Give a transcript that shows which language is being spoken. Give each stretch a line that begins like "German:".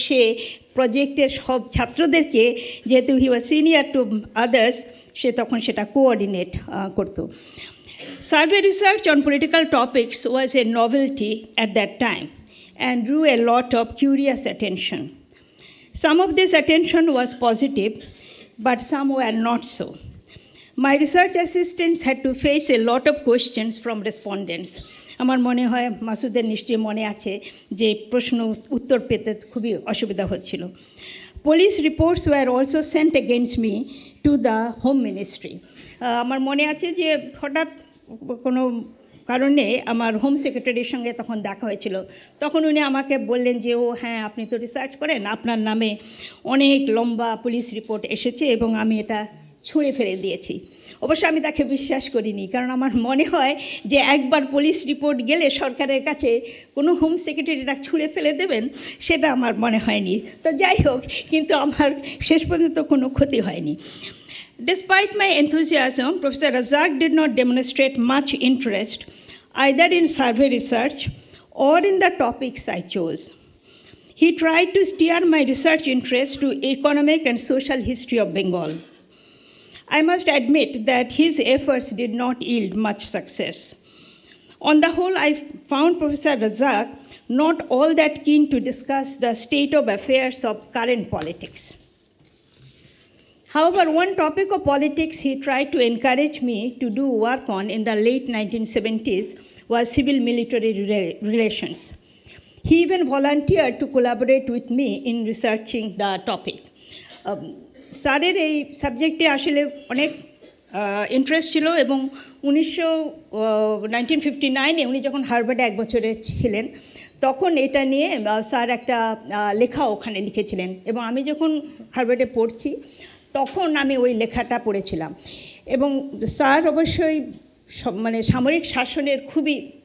Bangla: সে প্রজেক্টের সব ছাত্রদেরকে, যেহেতু
English: he was senior to others,
Bangla: সে তখন সেটা কোঅর্ডিনেট করতো।
English: Survey research on political topics was a novelty at that time and drew a lot of curious attention. Some of this attention was positive, but some were not so. My research assistants had to face a lot of questions from respondents.
Bangla: আমার মনে হয় মাসুদের নিশ্চয়ই মনে আছে যে প্রশ্ন উত্তর পেতে খুবই অসুবিধা হচ্ছিল।
English: Police reports were also sent against me to the Home Ministry.
Bangla: আমার মনে আছে যে হঠাৎ কোনো কারণে আমার হোম সেক্রেটারির সঙ্গে তখন দেখা হয়েছিল। তখন উনি আমাকে বললেন যে ও হ্যাঁ, আপনি তো রিসার্চ করেন, আপনার নামে অনেক লম্বা পুলিশ রিপোর্ট এসেছে এবং আমি এটা ছুঁড়ে ফেলে দিয়েছি। অবশ্য আমি তাকে বিশ্বাস করিনি, কারণ আমার মনে হয় যে একবার পুলিশ রিপোর্ট গেলে সরকারের কাছে কোনো হোম সেক্রেটারিরা ছুঁড়ে ফেলে দেবেন, সেটা আমার মনে হয়নি। তো যাই হোক, কিন্তু আমার শেষ পর্যন্ত কোনো ক্ষতি হয়নি।
English: Despite my enthusiasm, Professor Razzaq did not demonstrate much interest either in survey research or in the topics I chose. He tried to steer my research interest to economic and social history of Bengal. I must admit that his efforts did not yield much success. On the whole, I found Professor Razzaq not all that keen to discuss the state of affairs of current politics. However, one topic of politics he tried to encourage me to do work on in the late 1970s was civil-military relations. He even volunteered to collaborate with me in researching the topic.
Bangla: স্যারের এই সাবজেক্টে আসলে অনেক interest ছিল এবং 1959-এ উনি যখন হার্ভার্ডে এক বছরে ছিলেন তখন এটা নিয়ে স্যার একটা লেখা ওখানে লিখেছিলেন এবং আমি যখন হার্ভার্ডে পড়ছি তখন আমি ওই লেখাটা পড়েছিলাম এবং স্যার অবশ্যই মানে সামরিক শাসনের খুবই